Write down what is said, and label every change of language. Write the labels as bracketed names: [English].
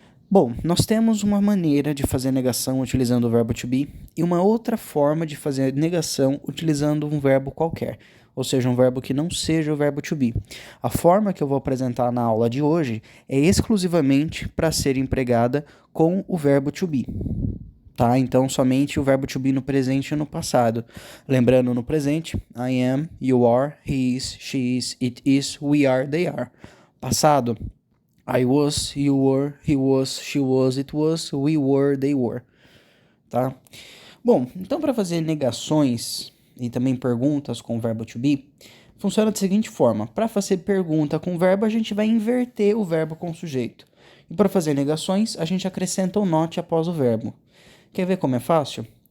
[Portuguese] Bom, nós temos uma maneira de fazer negação utilizando o verbo to be e uma outra forma de fazer negação utilizando um verbo qualquer, ou seja, um verbo que não seja o verbo to be. A forma que eu vou apresentar na aula de hoje é exclusivamente para ser empregada com o verbo to be. Tá? Então, somente o verbo to be no presente e no passado. Lembrando, no presente, [English] I am, you are, he is, she is, it is, we are, they are. Passado, I was, you were, he was, she was, it was, we were, they were, tá? [Portuguese] Bom, então para fazer negações e também perguntas com o verbo to be, funciona da seguinte forma. Para fazer pergunta com verbo, a gente vai inverter o verbo com o sujeito. E para fazer negações, a gente acrescenta o not após o verbo. Quer ver como é fácil?